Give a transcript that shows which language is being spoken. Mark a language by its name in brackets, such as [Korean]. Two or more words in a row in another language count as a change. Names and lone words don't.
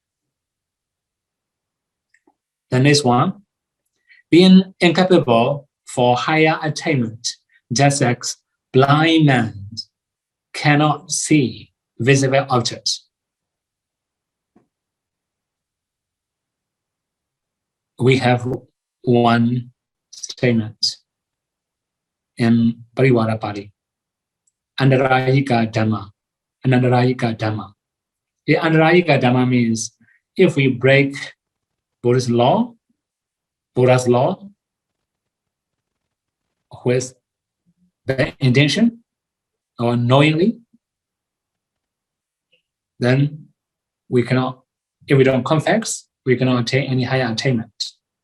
[English] The next one, being incapable for higher attainment, just as blind man cannot see visible objects. We have one statement in Pariwara Pali, [Pali] Andarayika Dhamma, Anandarayika Dhamma. [English] The [Pali] Andarayika Dhamma [English] means if we break Buddha's law with the intention or knowingly, then we cannot, if we don't confess, we cannot attain any higher attainment.